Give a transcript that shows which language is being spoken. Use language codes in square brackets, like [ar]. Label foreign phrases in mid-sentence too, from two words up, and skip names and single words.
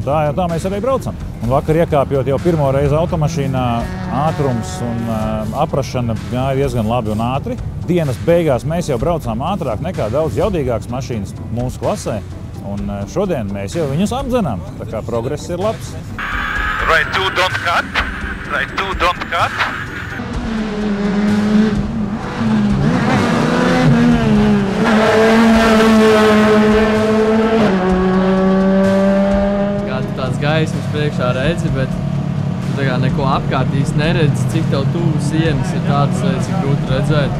[lv] Tā mēs arī braucam. Un vakar iekāpjot jau pirmo reizi automašīnā, ātrums un aprašana gāja diezgan labi un ātri. Dienas beigās mēs jau braucām ātrāk nekā daudz jaudīgākas mašīnas mūsu klasē. Un šodien mēs jau viņus apdzenām, tā kā progress ir labs. [en] Right 2, don't cut. Right 2, don't cut. [lv] Kāds tāds gaismas priekšā redzi, bet tu tā kā neko apkārt īsti neredzi, cik tev tuvu sienas ir tādas lietas, cik grūti redzēt.